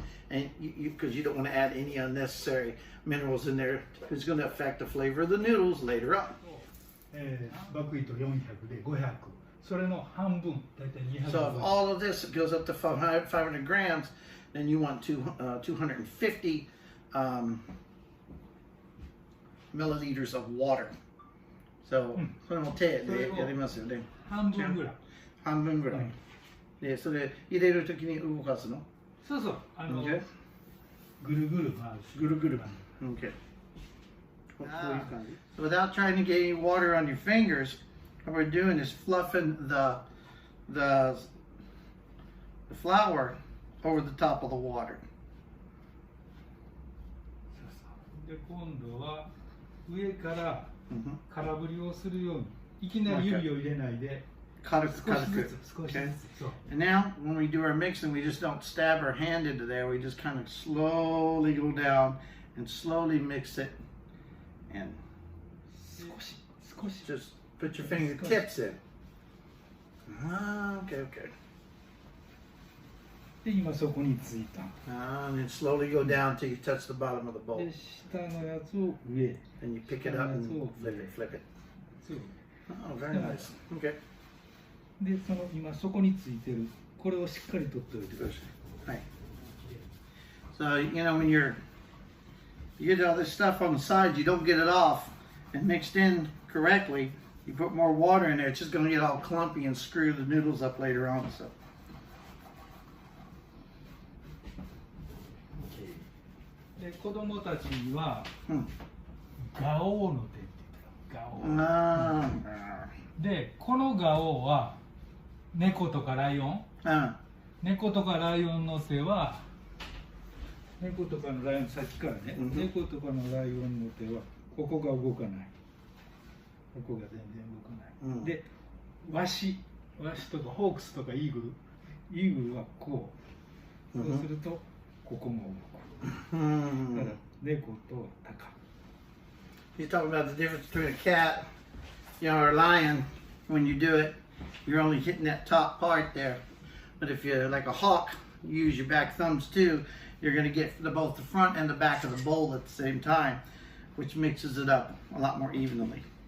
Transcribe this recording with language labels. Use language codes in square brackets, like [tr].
[en] And because you don't want to add any unnecessary minerals in there, it's going to affect the flavor of the noodles later on. [ja] バックイート400で500。それの半分、だいたい200。 [en] So if all of this goes up to 500 grams, then you want 250 milliliters of water. [ja] So, それも手でやりますよね。半分ぐらい。半分ぐらい。で、それ入れるときに動かすの？そうそう。 [en] Okay. [ja] ぐるぐる回す。ぐるぐる。Okay. [en] So without trying to get any water on your fingers, what we're doing is fluffing the flour over the top of the water. [ja] で、今度は上から空振りをするように、いきなり指を入れないで、少しずつ、少しずつ。そう。 [en] And now, when we do our mixing, we just don't stab our hand into there. We just kind of slowly go down and slowly mix it. And [ja] 少し。 [en] just put your fingertips in. Okay, okay. [ja] で、今そこについた。 [en] And then slowly go down till you touch the bottom of the bowl. [ja] で、下のやつを上。 [en] And you pick it up and flip it. [ja] そう。 [en] Oh, very nice. Okay. [ja] で、その今そこについてるこれをしっかり取っておいてください。 [en] Right. So, you know, when you get all this stuff on the sides, you don't get it off and mixed in correctly. You put more water in there, it's just going to get all clumpy and screw the noodles up later on. So. [ja] で、子供たちには、ガオーの手って言ったら、ガオー。で、このガオーは猫とかライオン、猫とかライオンの手は、猫とかのライオン、さっきからね、猫とかのライオンの手はここが動かない、ここが全然動かない、で、ワシとかホークスとかイーグルはこう、そうするとここも動く。だから猫とタカ。 [en] You talk about the difference between a cat, you know, or a lion. When you do it, you're only hitting that top part there. But if you're like a hawk, you use your back thumbs too. You're going to get both the front and the back of the bowl at the same time, which mixes it up a lot more evenly.